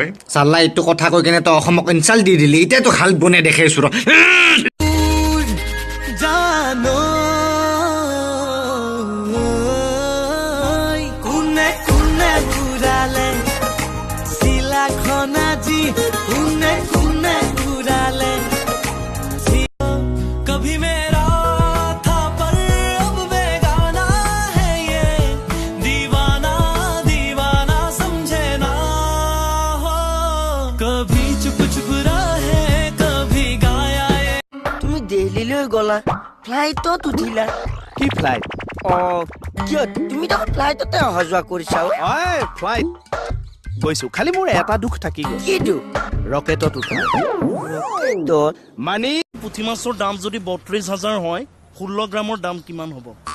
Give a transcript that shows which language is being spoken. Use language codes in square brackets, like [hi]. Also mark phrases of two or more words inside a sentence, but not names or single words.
[as] চাল্লা এইটো কথা কৈ কেনে তই অসমক ইনচাল্ট দি দিলি এতিয়াতো হাল বনে দেখাইছো ৰ জানো কোনে কোনে ঘূৰালে চিলাখন আজি কোনে কোনে ঘূৰালে [hi] कभी मेरा था पर अब बेगाना है ये दीवाना दीवाना समझे ना हो कभी चुप चुप रहे कभी गाया ये [as] তুমি দিল্লীলৈ গলা ফ্লাইটত উঠিলা কি ফ্লাইট কিয় তুমি তো ফ্লাইটতে অহা যোৱা কৰিছা ফ্লাইট গৈছো খালি মোৰ এটা দুখ থাকি গ'ল কিটো ৰকেটত উঠা মানে পুঠি মাছৰ দাম যদি ৩২,০০০ হয় ১৬ গ্ৰামৰ দাম কিমান হ'ব